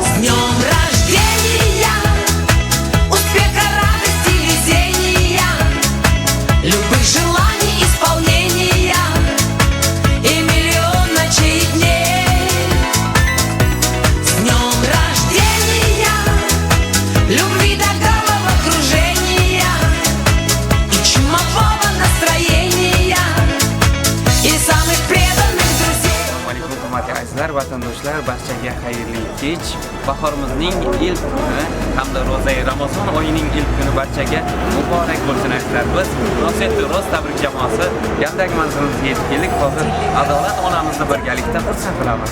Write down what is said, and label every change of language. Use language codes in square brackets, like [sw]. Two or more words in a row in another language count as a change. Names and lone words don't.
[ru] С днем рождения, успеха, радости, везения, любых желаний исполнения и миллион ночей и дней. С днем рождения, любви до головокружения и чумового настроения и самых преданных друзей. [uz] Hurmatli azizlar, vatandoshlar, barchaga xayrli kech. Bahorimizning ilk kuni hamda ro'zai Ramazon oyining ilk kuni barchaga muborak bo'lsin azizlar. Biz Rossiyada Rost tabrik jamoasi galdagi manzilimizga yetib keldik. Hozir Adolat onamizni birgalikda xursand qilamiz.